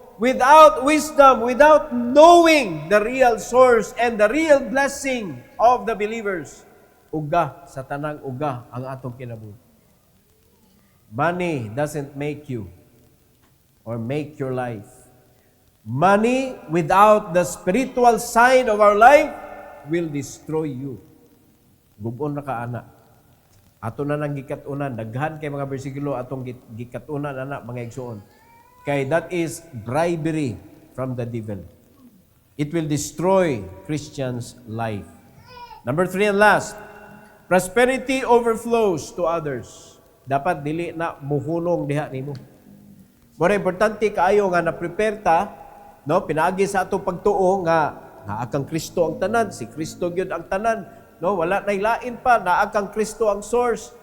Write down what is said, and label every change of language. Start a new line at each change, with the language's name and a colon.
English: Without wisdom, without knowing the real source and the real blessing of the believers,
Cebuano: uga, sa tanang uga, ang atong kinabuhi.
English: Money doesn't make you or make your life. Money without the spiritual side of our life will destroy you.
Cebuano: Gubon na ka, anak. Ato na nang gikatunan, daghan kay mga bersikulo atong gikatunan, anak, mga igsoon. Kay
English: that is bribery from the devil. It will destroy Christians' life. Number 3 and last, prosperity overflows to others.
Cebuano: Dapat dili na muhunong diha nimo. More importante kaayo nga na-prepare ta, no, pinaagi sa atong pagtuo nga naakang Kristo ang tanan, si Kristo gyud ang tanan, no, wala nay lain pa, naakang Kristo ang source.